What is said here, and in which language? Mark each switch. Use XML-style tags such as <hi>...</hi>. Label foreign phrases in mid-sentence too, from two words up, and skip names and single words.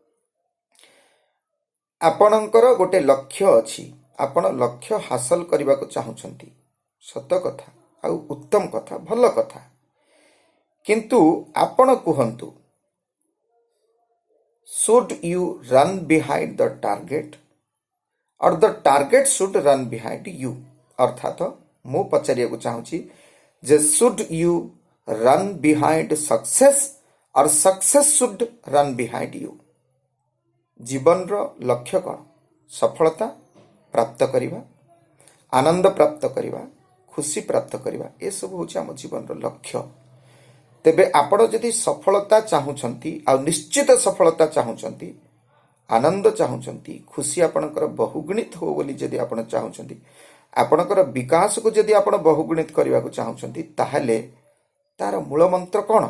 <or>ଆପଣଙ୍କର ଗୋଟେ ଲକ୍ଷ୍ୟ ଅଛି ଆପଣ ଲକ୍ଷ୍ୟ ହାସଲ କରିବା କୁ ଚାହୁଁଛନ୍ତି ସତ କଥା ଆ ଉତ୍ତମ କଥା ଭଲ କଥା କିନ୍ତୁ ଆପଣ କୁହନ୍ତୁ</or> <en>Should you run behind the target or the target should run behind you?</en> <or>ଅର୍ଥାତ ମୁଁ ପଚାରିବାକୁ ଚାହୁଁଛି ଯେ</or> <en>should you run behind success or success should run behind you?</en> <or>ଜୀବନର ଲକ୍ଷ୍ୟ କ'ଣ? ସଫଳତା ପ୍ରାପ୍ତ କରିବା, ଆନନ୍ଦ ପ୍ରାପ୍ତ କରିବା, ଖୁସି ପ୍ରାପ୍ତ କରିବା, ଏସବୁ ହେଉଛି ଆମ ଜୀବନର ଲକ୍ଷ୍ୟ। ତେବେ ଆପଣ ଯଦି ସଫଳତା ଚାହୁଁଛନ୍ତି ଆଉ ନିଶ୍ଚିତ ସଫଳତା ଚାହୁଁଛନ୍ତି, ଆନନ୍ଦ ଚାହୁଁଛନ୍ତି, ଖୁସି ଆପଣଙ୍କର ବହୁଗୁଣିତ ହଉ ବୋଲି ଯଦି ଆପଣ ଚାହୁଁଛନ୍ତି, ଆପଣଙ୍କର ବିକାଶକୁ ଯଦି ଆପଣ ବହୁଗୁଣିତ କରିବାକୁ ଚାହୁଁଛନ୍ତି, ତାହେଲେ ତାର ମୂଳ ମନ୍ତ୍ର କ'ଣ?</or>